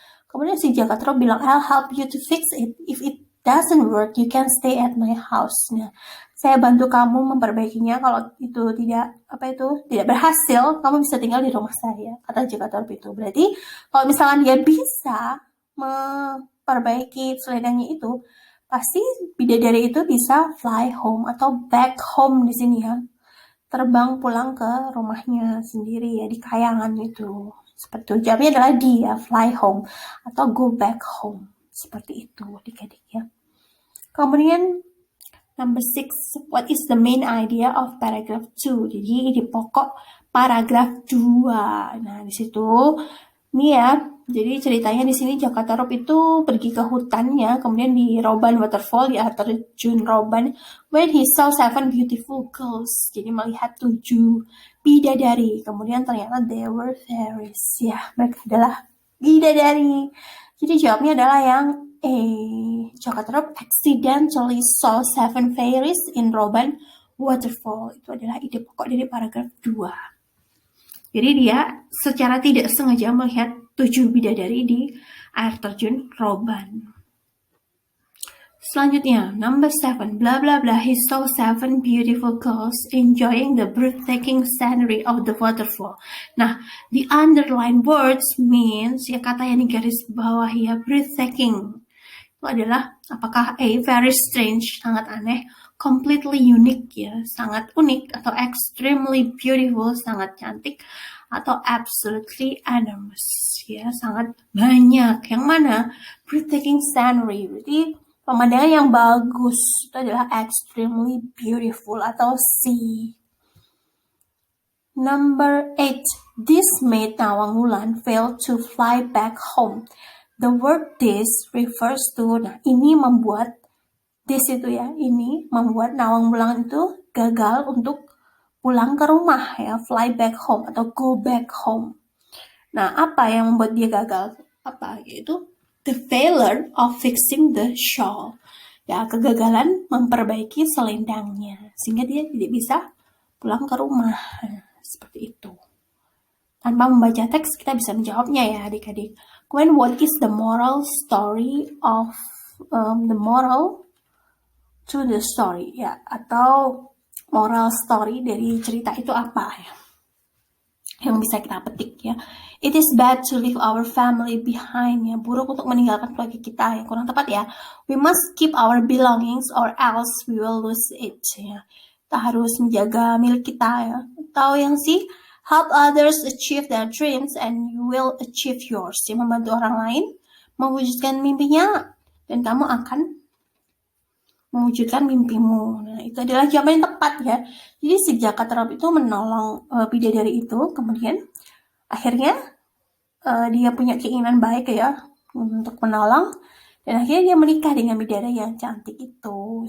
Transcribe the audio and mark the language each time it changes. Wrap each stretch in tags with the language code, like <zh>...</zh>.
<id>Kemudian si</id> <en>Jakarta Rup bilang, I'll help you to fix it. If it doesn't work, you can stay at my house. Nah,</en> <id>saya bantu kamu memperbaikinya. Kalau itu tidak berhasil, kamu bisa tinggal di rumah saya, kata Jaka Tarub itu. Berarti kalau misalkan dia bisa memperbaiki selendangnya itu, pasti bidadari itu bisa</id> <en>fly home</en> <id>atau</id> <en>back home</en> <id>di sini ya, terbang pulang ke rumahnya sendiri ya, di kayangan itu. Seperti itu. Jawabnya adalah dia,</id> <en>fly home</en> <id>atau</id> <en>go back home.</en> <id>Seperti itu adik-adik ya.</id> <en>Kemudian number 6, what is the main idea of paragraph 2?</en> <id>Jadi ide pokok paragraf 2. Nah, di situ ini ya. Jadi ceritanya di sini Jaka Tarub itu pergi ke hutannya, kemudian di Roban Waterfall, di air terjun Roban,</id> <en>when he saw 7 beautiful girls.</en> <id>Jadi melihat 7 bidadari. Kemudian ternyata</id> <en>they were fairies.</en> <id>Ya, mereka adalah bidadari. Jadi jawabnya adalah yang A.</id> <en>Jaka Tarub accidentally saw 7 fairies in Roban Waterfall.</en> <id>Itu adalah ide pokok dari paragraf 2. Jadi dia secara tidak sengaja melihat 7 bidadari di air terjun Roban.</id> <en>Selanjutnya, number 7, blah blah blah, he saw 7 beautiful girls enjoying the breathtaking scenery of the waterfall.</en> <id>Nah,</id> <en>the underlined words means,</en> <id>ya kata yang digaris bawah ya, breathtaking. Itu adalah apakah A,</id> <en>very strange,</en> <id>sangat aneh,</id> <en>completely unique</en> <id>ya, sangat unik, atau</id> <en>extremely beautiful,</en> <id>sangat cantik, atau</id> <en>absolutely enormous</en> <id>ya, sangat banyak. Yang mana?</id> <en>Breathtaking scenery,</en> <id>berarti pemandangan yang bagus, itu adalah</id> <en>extremely beautiful</en> <id>atau C.</id> <en>Number 8, this made Nawang Wulan fail to fly back home. The word this refers to,</en> <id>nah ini membuat, this itu ya, ini membuat Nawang Wulan itu gagal untuk pulang ke rumah ya,</id> <en>fly back home</en> <id>atau</id> <en>go back home.</en> <id>Nah, apa yang membuat dia gagal? Apa? Yaitu</id> <en>the failure of fixing the shawl.</en> <id>Ya, kegagalan memperbaiki selendangnya. Sehingga dia tidak bisa pulang ke rumah. Seperti itu. Tanpa membaca teks, kita bisa menjawabnya ya adik-adik.</id> <en>Kemudian, what is the moral story of, the moral to the story?</en> <id>Ya, atau moral story dari cerita itu apa ya? Yang bisa kita petik ya.</id> <en>It is bad to leave our family behind ya.</en> <id>Buruk untuk meninggalkan keluarga kita ya. Kurang tepat ya.</id> <en>We must keep our belongings or else we will lose it ya.</en> <id>Kita harus menjaga milik kita ya. Atau yang sih,</id> <en>help others achieve their dreams and you will achieve yours ya.</en> <id>Membantu orang lain mewujudkan mimpinya dan kamu akan mewujudkan mimpimu. Nah, itu adalah jawaban yang tepat ya. Jadi si Jaka Tarub itu menolong bidadari itu, kemudian akhirnya dia punya keinginan baik ya untuk menolong, dan akhirnya dia menikah dengan bidadari yang cantik itu.</id>